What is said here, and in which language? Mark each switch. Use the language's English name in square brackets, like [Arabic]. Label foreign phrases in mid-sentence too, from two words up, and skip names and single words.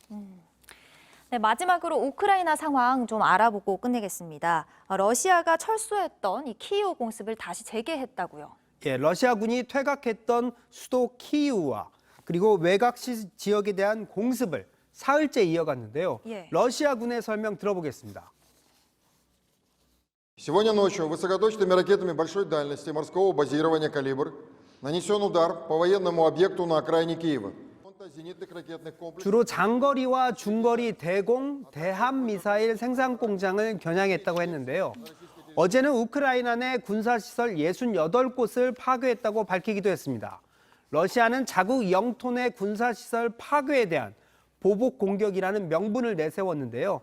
[Korean] 네, 마지막으로 우크라이나 상황 좀 알아보고 끝내겠습니다. 러시아가 철수했던 이 키이우 공습을 다시 재개했다고요. 예, 러시아군이 퇴각했던 수도 키이우와 그리고 외곽 지역에 대한 공습을 사흘째 이어갔는데요. 러시아군의 설명 들어보겠습니다. [Russian] Сегодня ночью высокоточными ракетами большой дальности морского базирования «Калибр» нанесен удар по военному объекту на окраине Киева. [Korean] 주로 장거리와 중거리 대공, 대함 미사일 생산 공장을 겨냥했다고 했는데요. 어제는 우크라이나 내 군사시설 68곳을 파괴했다고 밝히기도 했습니다. 러시아는 자국 영토 내 군사시설 파괴에 대한 보복 공격이라는 명분을 내세웠는데요.